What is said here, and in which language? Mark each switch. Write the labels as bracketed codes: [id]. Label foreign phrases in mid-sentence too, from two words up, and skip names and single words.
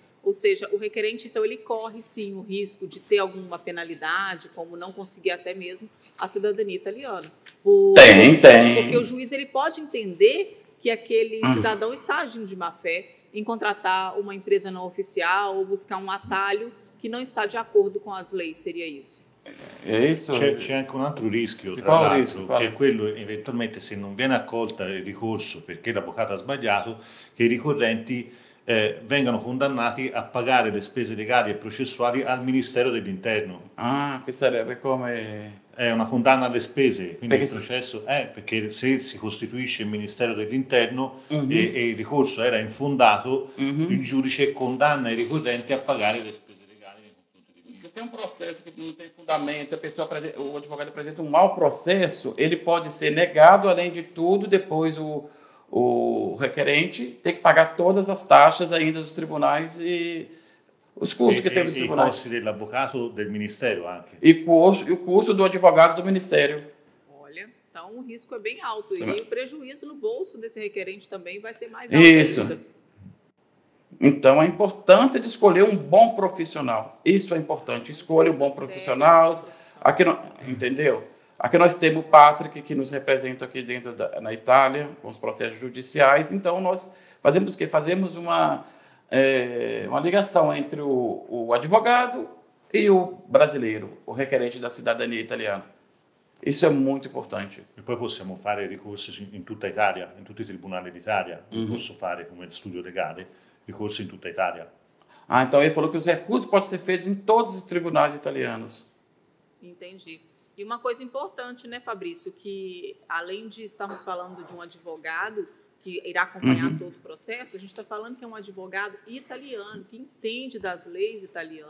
[pt] Ou seja, o requerente, então, ele corre, sim, o risco de ter alguma penalidade, como não conseguir até mesmo a cidadania italiana. Tem. Porque o juiz ele pode entender que aquele cidadão está agindo de má fé em contratar uma empresa não oficial ou buscar um atalho que não está de acordo com as leis, seria isso? [it] C'è anche un altro rischio, tra l'altro, che è quello, eventualmente, se non viene accolta il ricorso perché l'avvocato ha sbagliato, che i ricorrenti vengano condannati a pagare le spese legali e processuali al Ministero dell'Interno. Che sarebbe come... È una condanna alle spese, quindi il processo perché se si costituisce il Ministero dell'Interno e il ricorso era infondato, il giudice condanna i ricorrenti a pagare le spese legali nei confronti del [pt] Se tem um processo que não tem fundamento, o advogado apresenta um mau processo, ele pode ser negado, além de tudo, depois o requerente tem que pagar todas as taxas ainda dos tribunais e os custos que tem nos tribunais. [it] I costi dell'avvocato del Ministero anche. [pt] E o custo do advogado do Ministério. Olha, então o risco é bem alto. E o prejuízo no bolso desse requerente também vai ser mais alto. Isso. Ainda. Então, a importância de escolher um bom profissional. Isso é importante. Escolha um bom profissional. Aqui, entendeu? Aqui nós temos o Patrick, que nos representa aqui dentro na Itália, com os processos judiciais. Então, nós fazemos o quê? Fazemos uma ligação entre o advogado e o brasileiro, o requerente da cidadania italiana. Isso é muito importante. [it] E poi possiamo fare ricorsi in tutta Italia, in tutti i tribunali d'Italia. Non posso fare come studio legale ricorsi in tutta Italia. [pt] Então ele falou que os recursos podem ser feitos em todos os tribunais italianos. Entendi. E uma coisa importante, né, Fabrício, que além de estarmos falando de um advogado que irá acompanhar todo o processo, a gente está falando que é um advogado italiano, que entende das leis italianas.